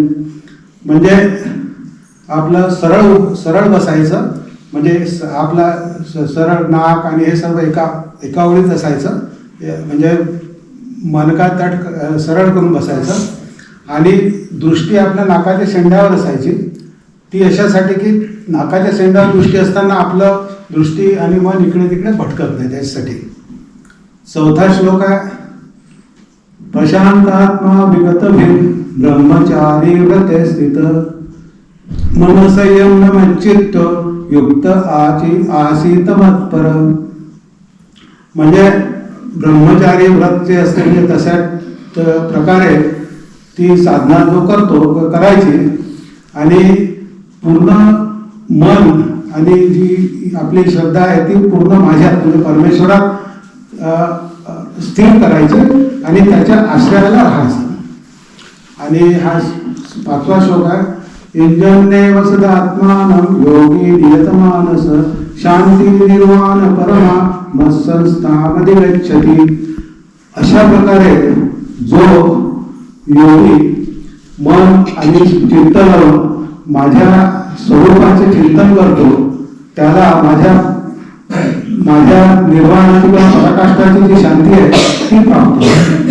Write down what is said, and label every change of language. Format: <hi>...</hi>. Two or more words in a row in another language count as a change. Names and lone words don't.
<mr>म्हणजे आपलं सरळ बसायचं, म्हणजे आपला सरळ नाक आणि हे सर्व एका ओळीत असायचं, म्हणजे मनका तट सरळ करून बसायचं आणि दृष्टी आपल्या नाकाच्या शेंड्यावर असायची. ती अशासाठी की नाकाच्या शेंड्यावर दृष्टी असताना आपलं दृष्टी आणि मन इकडे तिकडे भटकत नाही, त्याच्यासाठी. चौथा श्लोक आहे</mr> <sa>प्रशांतात्मा विगत ब्रह्मचारी व्रते स्थित मन संयम चित्त युक्त आसीत मत्पर.</sa> <mr>म्हणजे ब्रह्मचारी व्रत जे असते म्हणजे तशा प्रकारे ती साधना जो करायची आणि पूर्ण मन आणि जी आपली श्रद्धा आहे ती पूर्ण माझ्यात म्हणजे परमेश्वरात स्थिर करायचं आणि त्याच्या आश्रयाला राहायचं. आणि हा 5वा श्लोक आहे</mr> <sa>इंजन्नेव सदा आत्मानं योगी नियतमानस शांती निर्वाण परमा मत्संस्थामध्ये गच्छति.</sa> <mr>अशा प्रकारे जो योगी मन आणि चित्त लावून माझ्या स्वरूपाचे चिंतन करतो त्याला माझ्या निर्वाणाची किंवा पराकाष्ठाची जी शांती आहे ती प्राप्त होते.</mr>